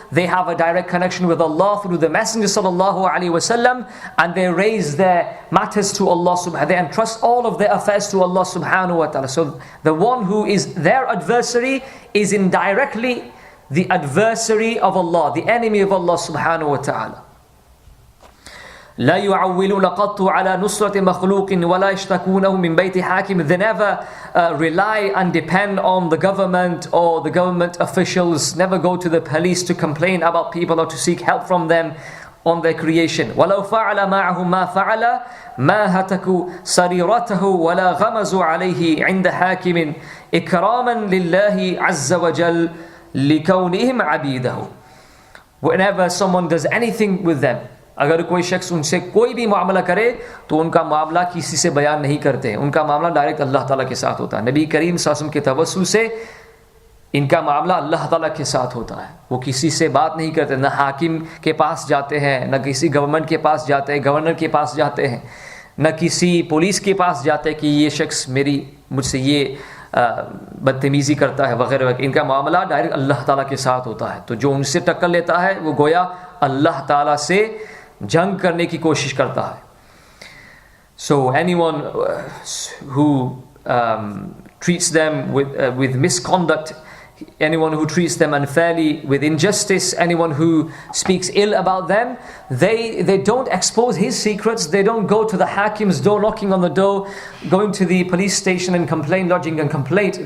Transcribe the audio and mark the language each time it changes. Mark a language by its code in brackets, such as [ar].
[en] They have a direct connection with Allah through the Messenger sallallahu alaihi wasallam, and they raise their matters to Allah subhanahu wa ta'ala. They entrust all of their affairs to Allah subhanahu wa ta'ala. So the one who is their adversary is indirectly the adversary of Allah, the enemy of Allah subhanahu wa ta'ala. [ar] لا يعولون قط على نصرة مخلوق ولا يشتكونه من بيت حاكم. [en] They never rely and depend on the government or the government officials, never go to the police to complain about people or to seek help from them on their creation. [ar] ولو فعل معهم ما فعل ما هتكوا سريرته ولا غمزوا عليه عند حاكم إكراما لله عز وجل لكونهم عبيده. [en] Whenever someone does anything with them, [hi] अगर कोई शख्स उनसे कोई भी मामला करे तो उनका मामला किसी से बयान नहीं करते, उनका मामला डायरेक्ट अल्लाह ताला के साथ होता है. नबी करीम सल्लल्लाहु अलैहि वसल्लम के तवस्सुल से इनका मामला अल्लाह ताला के साथ होता है. वो किसी से बात नहीं करते, ना हाकिम के पास जाते हैं, ना किसी गवर्नमेंट के पास जाते हैं, गवर्नर के पास जाते हैं, ना किसी पुलिस के पास जाते कि ये शख्स मुझसे ये बदतमीज़ी करता है वगैरह वगैरह. इनका मामला डायरेक्ट अल्लाह ताला के साथ होता है. तो जो उनसे टक्कर लेता है वो गोया अल्लाह ताला से जंग करने की कोशिश करता है. [en] So anyone who treats them with misconduct, anyone who treats them unfairly, with injustice, anyone who speaks ill about them, they don't expose his secrets. They don't go to the hakim's door, knocking on the door, going to the police station and lodging a complaint.